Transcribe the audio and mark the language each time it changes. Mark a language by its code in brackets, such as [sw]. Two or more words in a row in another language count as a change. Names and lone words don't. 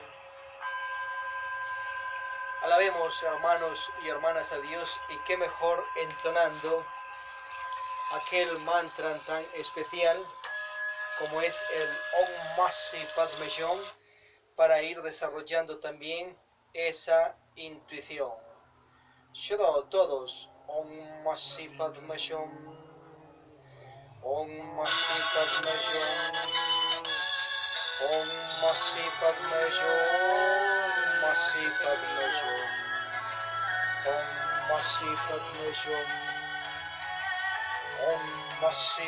[es] Alabemos, hermanos y hermanas, a Dios, y qué mejor entonando aquel mantra tan especial como es el [sa] Om Masi Padme Hum, [es] para ir desarrollando también esa intuición. Todos, [sa] Om Masi Padme Hum, Om Masi Padme Hum, Om Masi Padme Hum, Masi Padme Hum, Om Masi Padme Hum, Om Masi